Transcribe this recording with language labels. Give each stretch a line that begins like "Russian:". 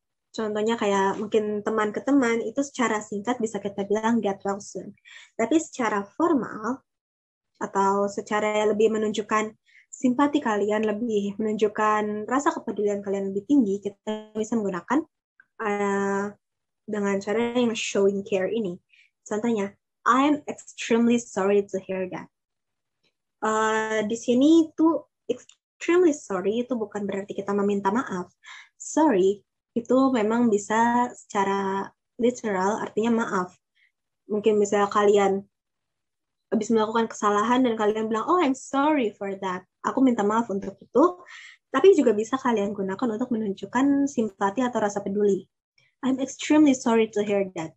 Indonesian: Contohnya kayak mungkin teman ke teman, itu secara singkat bisa kita bilang
English: get well soon.
Indonesian: Tapi secara formal atau secara lebih menunjukkan simpati kalian, lebih menunjukkan rasa kepedulian kalian lebih tinggi, kita bisa menggunakan dengan cara yang showing care ini. Contohnya,
English: I'm extremely sorry to hear that.
Indonesian: Di sini tuh extremely sorry itu bukan berarti kita meminta maaf. Sorry itu memang bisa secara literal artinya maaf. Mungkin misalnya kalian habis melakukan kesalahan dan kalian bilang,
English: oh I'm sorry for that.
Indonesian: Aku minta maaf untuk itu. Tapi juga bisa kalian gunakan untuk menunjukkan simpati atau rasa peduli.
English: I'm extremely sorry to hear that.